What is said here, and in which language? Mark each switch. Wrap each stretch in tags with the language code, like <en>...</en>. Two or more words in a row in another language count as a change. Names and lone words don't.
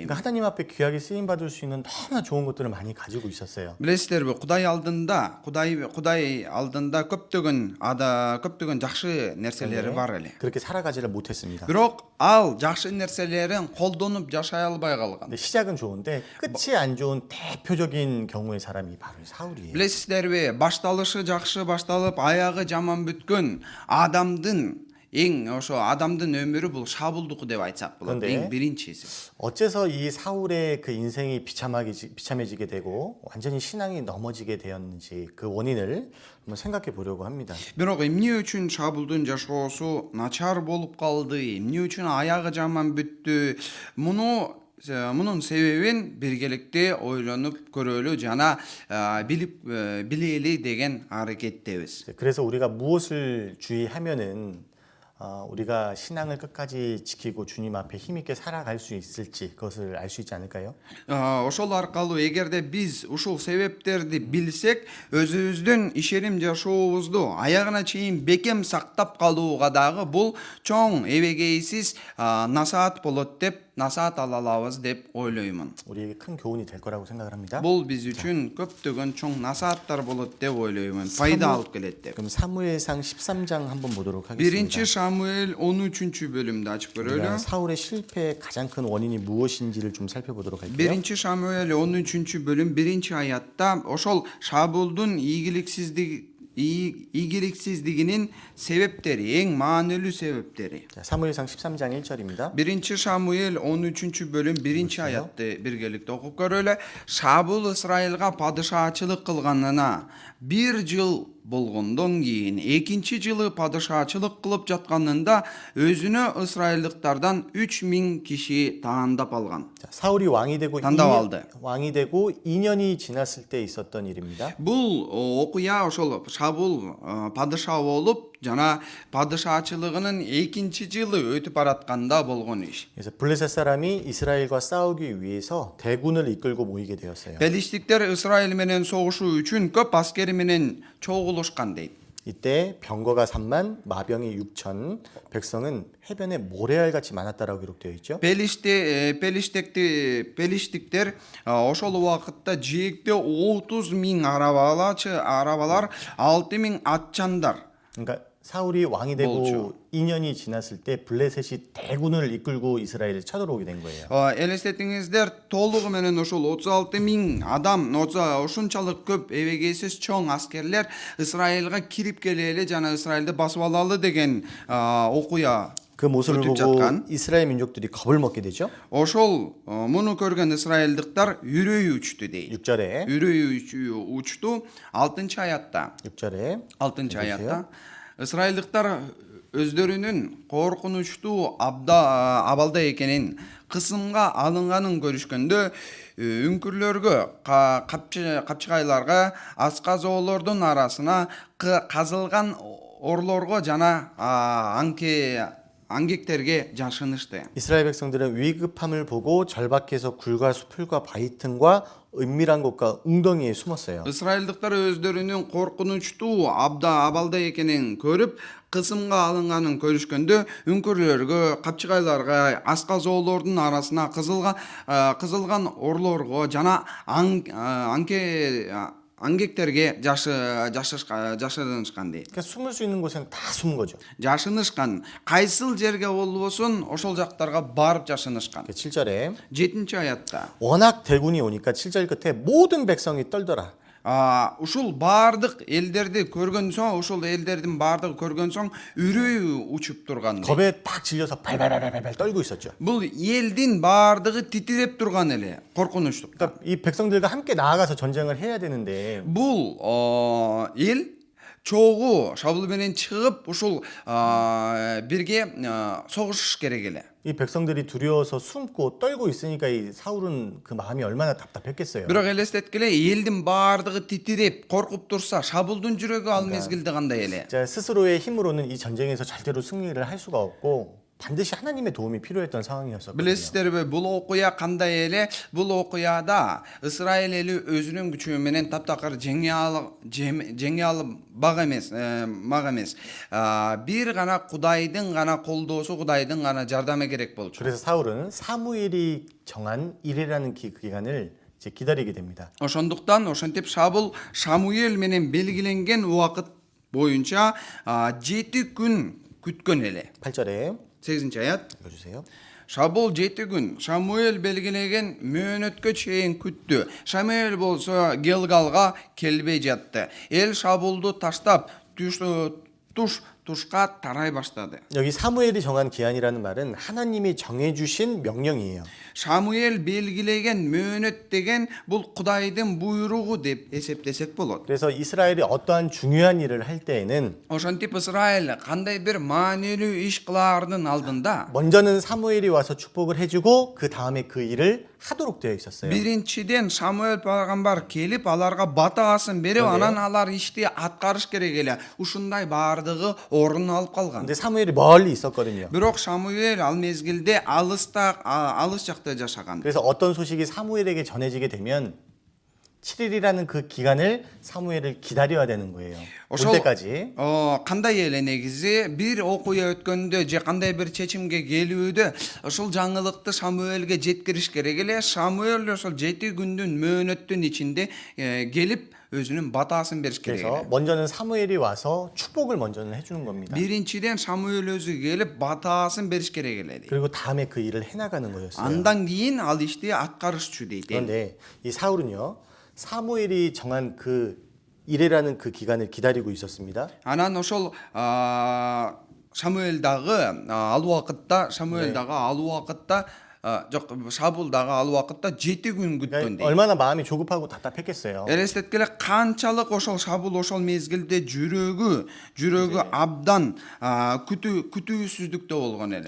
<ko>그러니까 하나님 앞에 귀하게 쓰임 받을 수 있는 너무나 좋은 것들을 많이 가지고 있었어요.</ko> <ky>Билесиздерби, Кудай алдында көптөгөн жакшы нерселери бар эле.</ky> <ko>그렇게 살아가지를 못했습니다.</ko> <ky>Бирок ал жакшы нерселерин колдонуп жашай албай калган.</ky> <ko>근데 시작은 좋은데 끝이 안 좋은 대표적인 경우의 사람이 바로 사울이에요.</ko> <ky>Билесиздерби, башталышы жакшы башталып, аягы жаман бүткөн адамдын өмүрү бул Шабулдуку деп айтсак болот.</ky> <ko>그런데</ko> <ky>Эң биринчиси.</ky> <ko>어째서 이 사울의 그 인생이 비참해지게 되고 완전히 신앙이 넘어지게 되었는지 그 원인을 한번 생각해 보려고 합니다.</ko> <ky>Бирок эмне үчүн Шабулдун жашоосу начар болуп калды? Эмне үчүн аягы жаман бүттү? Мунун себебин биргеликте ойлонуп көрөлү жана билели деген аракеттебиз.</ky> <ko>그래서 우리가 무엇을 주의하면은 우리가 신앙을 끝까지 지키고 주님 앞에 힘있게 살아갈 수 있을지 그것을 알 수 있지 않을까요?</ko> <ky>Ошол аркылуу эгерде биз ушул себептерди билсек, өзүбүздүн ишеним жашообузду аягына чейин бекем сактап калууга дагы бул чоң эбегейсиз насаат болот деп насаат ала алабыз деп ойлоймун.</ky> <ko>우리에게 큰 교훈이 될 거라고 생각을 합니다.</ko> <ky>Бул биз үчүн көптөгөн чоң насааттар болот деп ойлоймун. Пайда алып келет деп.</ky> <ko>그럼 사무엘상 13장 한번 보도록</ko> <ky>Биринчи</ky> <ko>하겠습니다.</ko> <ky>Шамуэль 13-бөлүмдү ачып көрөлү.</ky> <ko>우리가 사울의 실패의 가장 큰 원인이 무엇인지를 좀 살펴보도록 할게요.</ko> <ky>Биринчи Шамуэль 13-бөлүм 1 аятта ошол Шабулдун ийгиликсиздигинин себептери, эң маанилүү себептери.</ky> <ko>자, 사무엘상 13장 1절입니다.</ko> <ky>Биринчи Шамуэль 13-бөлүм 1 аятты биргеликте окуп көрөлү. Шабул Исраилга падышачылык кылганына 1 жыл болгондон кийин экинчи жылы падышачылык кылып жатканында өзүнө ысрайылдыктардан 3000 киши таандап алган.</ky> <ko>자, 사울이 왕이 되고 단답 2년이 지났을 때 있었던 일입니다.</ko> <ky>Бул окуя ошол Шабул падыша болуп жана падышачылыгынын экинчи жылы өтүп баратканда болгон иш.</ky> <ko>그래서 블레셋 사람이 이스라엘과 싸우기 위해서 대군을 이끌고 모이게 되었어요.</ko> <ky>Пелиштиктер Исраил менен согушуу үчүн көп аскери менен чогулушкан дейт.</ky> <ko>이때 병거가 3만, 마병이 6천, 백성은 해변에 모래알같이 많았다라고 기록되어 있죠.</ko> <ky>Пелиштиктер ошол убакытта жээкте 30 000 арабалар, 6 000 атчандар.</ky> <ko>그러니까 사울이 왕이 되고</ko> <ky>болчу.</ky> <ko>2년이 지났을 때 블레셋이 대군을 이끌고 이스라엘에 쳐들어오게 된 거예요.</ko> <ky>Элестетиңиздер, толугу менен ошол 36.000 адам, ушунчалык көп эбегейсиз чоң аскерлер Исраилга кирип келе эле жана Исраилди басып алалы деген окуя.</ky> <ko>그 모습을</ko> <ky>өтіп</ky> <ko>보고</ko> <ky>жатқан.</ky> <ko>이스라엘 민족들이 겁을 먹게 되죠.</ko> <ky>Ошол муну көргөн исраилдыктар үрөйү учту дейт.</ky> <ko>6절에</ko> <ky>Үрөйү учту 6-аятта.</ky> <ko>6절에</ko> <ky>6-аятта ысрайылдыктар өздөрүнүн коркунучтуу абалда экенин, кысымга алынганын көрүшкөндө үңкүрлөргө, капчыгайларга, асказоолордун арасына, казылган орлорго жана аңгектерге жашынышты.</ky> <ko>이스라엘 백성들은 위급함을 보고 절박해서 굴과 수풀과 바위 틈과 은밀한 곳과 웅덩이에 숨었어요.</ko> <ky>ысрайылдыктар өздөрүнүн коркунучтуу абалда экенин көрүп, кысымга алынганын көрүшкөндө үңкүрлөргө, капчыгайларга, асказоолордун арасына, кызылган орлорго жана аңгектерге жашынышкан дейт.</ky> <ko>그러니까 숨을 수 있는 곳은 다 숨은 거죠.</ko> <ky>Жашынышкан, кайсыл жерге болбосун ошол жактарга барып жашынышкан.</ky> <ko>7절에</ko> <ky>7-аятта</ky> <ko>워낙 대군이 오니까 7절 끝에 모든 백성이 떨더라.</ko> <ky>ушул баардык элдерди көргөн соң, ушул элдердин баардыгы көргөн соң үрөйү учуп турган.</ky> <ko>겁에 딱 질려서 발발발발발 떨고 있었죠.</ko> <ky>Бул элдин баардыгы титиреп турган эле, коркунучтукта.</ky> <ko>그러니까 이 백성들과 함께 나아가서 전쟁을 해야 되는데</ko> <ky>Бул эл чогуу шабуул менен чыгып, ушул бирге согушуш керек эле.</ky> <ko>이 백성들이 두려워서 숨고 떨고 있으니까 이 사울은 그 마음이 얼마나 답답했겠어요.</ko> <ky>Бирок элестеткиле, элдин баардыгы титиреп, коркуп турса, шабуулдун жүрөгү ал мезгилде кандай эле?</ky> <ko>자, 스스로의 힘으로는 이 전쟁에서 절대로 승리를 할 수가 없고 반드시 하나님의 도움이 필요했던 상황이었거든요.</ko> <ky>Билесиздерби, бул окуя кандай эле? Бул окуяда Исраил эли өзүнүн күчү менен таптакыр жеңе албак эмес, бир гана Кудайдын гана колдоосу, Кудайдын гана жардамы керек болчу.</ky> <ko>그래서 사울은 사무엘이 정한 일이라는 기간을 이제 기다리게 됩니다.</ko> <ky>Ошондуктан ошентип Шамуэл менен белгиленген убакыт боюнча 7 күн күткөн эле.</ky> <ko>8절에</ko> <ky>8-аят.</ky> <ko>읽어주세요.</ko> <ky>Шабул 7 күн Шамуэл белгилеген мөөнөткө чейин күттү. Шамуэл болсо Гилгалга келбей жатты. Эл Шабулду таштап тушка тарай баштады.</ky> <ko>여기 사무엘이 정한 기한이라는 말은 하나님이 정해주신 명령이에요.</ko> <ky>Шамуэл белгилеген мөөнөт деген бул Кудайдын буйругу деп эсептесек болот.</ky> <ko>그래서 이스라엘이 어떠한 중요한 일을 할 때에는</ko> <ky>Ошентип Исраил кандай бир маанилүү иш кылаардын алдында</ky> <ko>먼저는 사무엘이 와서 축복을 해주고 그 다음에 그 일을 하도록 되어 있었어요.</ko> <ky>биринчиден Шамуэл пайгамбар келип аларга батаасын берип, анан алар ишти аткарыш керек эле. Ушундай баардыгы орун алып калган.</ky> <ko>근데 사무엘이 멀리 있었거든요.</ko> <ky>Бирок Шамуэл ал мезгилде алыс жакта жашаган.</ky> <ko>그래서 어떤 소식이 사무엘에게 전해지게 되면 7일이라는 그 기간을 사무엘을 기다려야 되는 거예요. 올 때까지.</ko> <ky>Кандай эле негизи бир окуя өткөндө же кандай бир чечимге келүүдө ошол жаңылыкты Шамуэлге жеткириш керек эле. Шамуэл ошол 7 күндүн мөөнөттүн ичинде келип өзүнүн батаасын бериш керек</ky> <ko>그래서</ko> <ky>эле.</ky> <ko>먼저는 사무엘이 와서 축복을 먼저는 해주는 겁니다.</ko> <ky>Биринчиден Шамуэл өзү келип батаасын бериш керек эле.</ky> <ko>그리고 다음에 그 일을 해나가는 거였어요.</ko> <ky>Андан кийин ал ишти аткарышчу дейт.</ky> <ko>그런데 이 사울은요, 사무엘이 정한 그 일이라는 그 기간을 기다리고 있었습니다.</ko> <ky>Анан ошол Шамуэлдагы ал убакытта, жок, Шабулдагы ал убакытта 7 күн күткөн дейт.</ky> <ko>얼마나 마음이 조급하고 답답했겠어요.</ko> <ky>Элестеткеле канчалык ошол Шабул ошол мезгилде жүрөгү абдан күтүүсүздүктө болгон эле.</ky>